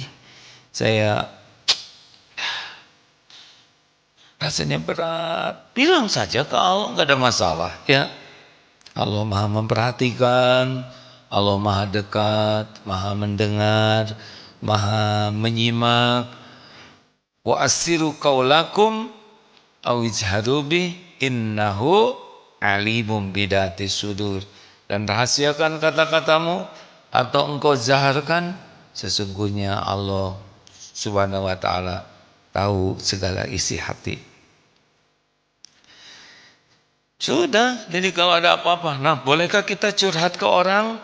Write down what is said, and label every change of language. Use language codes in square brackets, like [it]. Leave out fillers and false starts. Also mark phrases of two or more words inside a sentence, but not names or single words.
[id] Saya rasanya berat. Bilang saja ke Allah, enggak ada masalah ya. Allah Maha memperhatikan, Allah Maha dekat, Maha mendengar, Maha menyimak. [ar] وأسروا قولكم أو اجهروا به إنه عليم بذات الصدور. [id] Dan rahasiakan kata-katamu atau engkau zaharkan, sesungguhnya Allah [ar] سبحانه وتعالى [id] tahu segala isi hati. Sudah, jadi kalau ada apa-apa, nah bolehkah kita curhat ke orang?